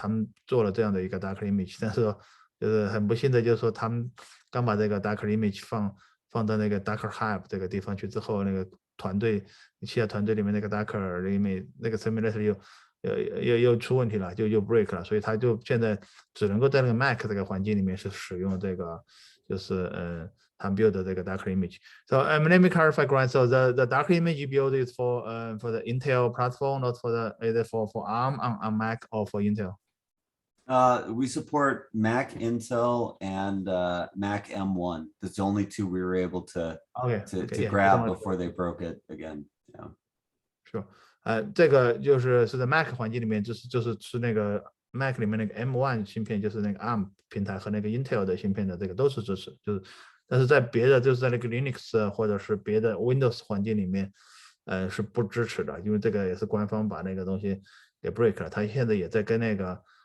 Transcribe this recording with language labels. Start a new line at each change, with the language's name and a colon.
Chinese: 他们做了这样的一个 Docker image， 但是就是很不幸的就是说他们刚把这个 Docker image 放到那个 Docker Hub 这个地方去之后，那个团队Chia团队里面那个 Docker image 那个 simulator 又出问题了，就又 break 了，所以他就现在只能够在那个 Mac 这个环境里面是使用这个就是他 build 的这个 Docker image。
English: So let me clarify, Grant. So the Docker image you build is for the Intel platform, not for the either for ARM on Mac or for Intel. We support Mac, Intel, and Mac M1. That's the only two we were able to yeah, grab before they broke it again. Yeah. Sure.
Chinese: 这个是在 Mac 环境里面，就是那个 Mac 里面那个 M1 芯片，就是那个 ARM 平台和那个 Intel 的芯片的这个都是支持，但是在别的就是在那个 Linux 或者是别的 Windows 环境里面，是不支持的，因为这个也是官方把那个东西给 break 了。他现在也在跟那个